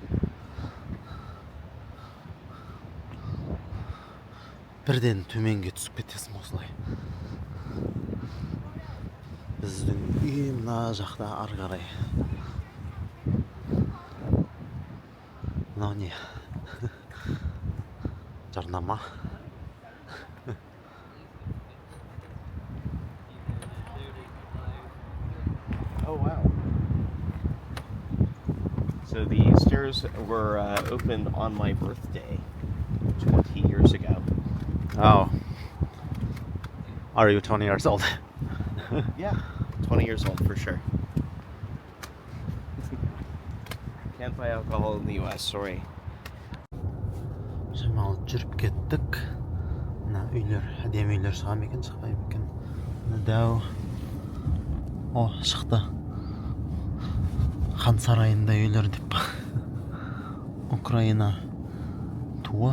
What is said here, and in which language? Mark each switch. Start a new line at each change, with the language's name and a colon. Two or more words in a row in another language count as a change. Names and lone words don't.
Kazakh: Бірден төменге түсіп кетесің осылай. Біздің үй мына жақта ары қарай. Мынау не? Жарнама.
English: Oh wow. So the stairs were opened on my birthday 20 years ago. Oh. Are you 20 years old? Yeah, 20 years old for sure. Can't buy alcohol in the US, sorry.
Kazakh: Шамалы жүріп кеттік. Мына үйлер, әдемі үйлер шыға ма екен, шықпай ма екен? Мына дәу. О, шықты. Хан сарайында үйлер деп. Украина туы.